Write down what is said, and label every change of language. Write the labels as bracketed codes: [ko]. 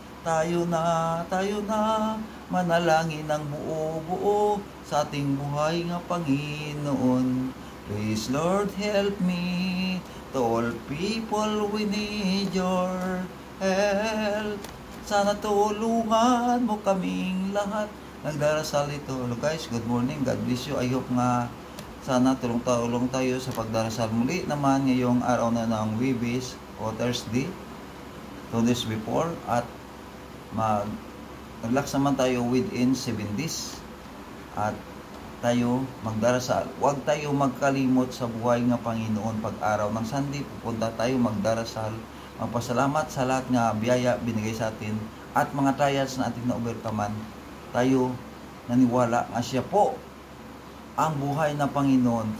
[tl] Tayo na, manalangin ng buo-buo sa ating buhay nga Panginoon. [en] Please Lord help me. To all people we need your help. [tl] Sana tulungan mo kaming lahat. Nagdarasal ito. [en] Hello guys, good morning. God bless you. I hope [tl] nga sana tulong tayo sa pagdarasal muli naman ngayong araw na ng Webes o Thursday. [en] 2 days before. [tl] At naglax naman tayo [en] within 7 days. [tl] At tayo magdarasal. Huwag tayo magkalimot sa buhay nga Panginoon. Pag araw ng Sunday, pupunta tayo magdarasal. Magpasalamat sa lahat nga biyaya binigay sa atin at mga trials na ating na-overcome. Tayo naniwala nga Siya po ang buhay na Panginoon.